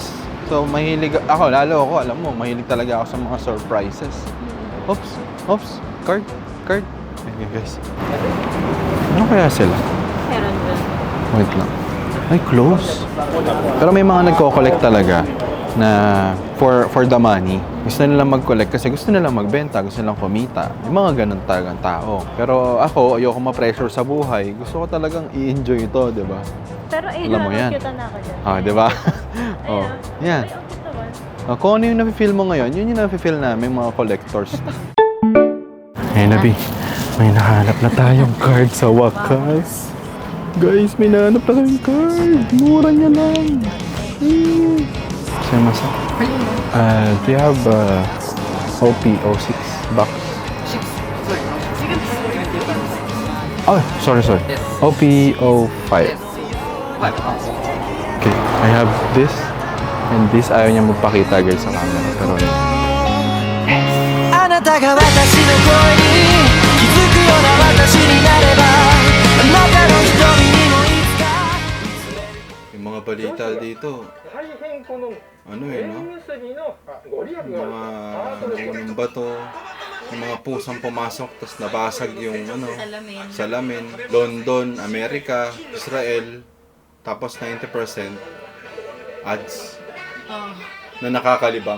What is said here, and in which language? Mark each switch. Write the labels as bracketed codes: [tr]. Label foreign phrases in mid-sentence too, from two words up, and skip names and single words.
[tl] So mahilig ako, alam mo, mahilig talaga ako sa mga surprises. [en] Oops, card. Okay, guys. [tl] Ano kaya sila? Meron dun. Wait lang. Ay, close. Pero may mga nagko-collect talaga na [en] for the money. [tl] Gusto nilang mag-collect kasi gusto nilang magbenta, gusto nilang kumita. Yung mga ganun talagang tao. Pero ako, ayoko ma-pressure sa buhay. Gusto ko talagang i-enjoy ito, di ba? Pero Alam mo yan. nakakita na ako dyan. Di ba? Oh, yan. Ay, okay naman. Kung ano yung nafe-feel mo ngayon, yun yung nafe-feel namin mga collectors. [en] Hey, Nabi. [tl] May nahanap na tayong card sa wakas. Guys, may nahanap na tayong card. Mura niya lang. Saan masa? [en] Do you have OP06 box? Oh, sorry. OP05. Okay, I have this. And this, [tl] ayaw niya magpakita guys sa camera. Pero [ja] あなたが私の声に気づくような私になればあなたの瞳にもいつか [tl] yung mga balita dito, no? Yung mga bato, yung mga pusang pumasok, tapos nabasag yung salamin. London, Amerika, Israel, tapos 90% ads na nakakalibang.